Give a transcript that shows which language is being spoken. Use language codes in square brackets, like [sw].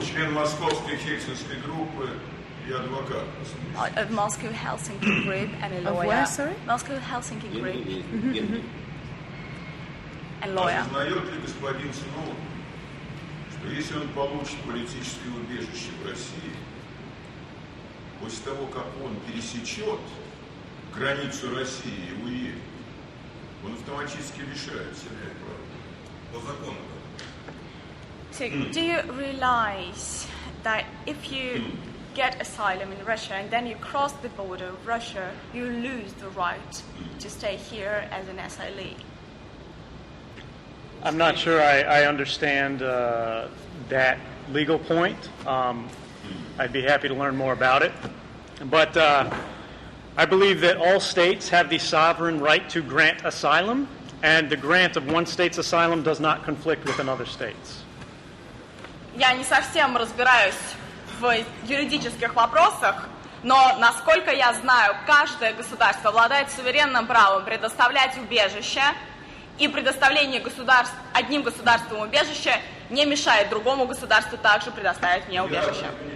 [ru] Член московской хельсинской группы и адвокат. [en] Of Moscow Helsinki Group and a lawyer. Of where, sorry? Moscow Helsinki Group. And lawyer. [ru] Осознает ли господин Сноуден, что если он получит политическое убежище в России, после того, как он пересечет границу России и уедет, он автоматически лишается права по закону? [en] So, do you realize that if you get asylum in Russia and then you cross the border of Russia, you lose the right to stay here as an asylee? I'm not sure I understand that legal point. I'd be happy to learn more about it. But I believe that all states have the sovereign right to grant asylum, and the grant of one state's asylum does not conflict with another state's. [ru] Я не совсем разбираюсь в юридических вопросах, но, насколько я знаю, каждое государство обладает суверенным правом предоставлять убежище, и предоставление одним государством убежища не мешает другому государству также предоставить мне убежище.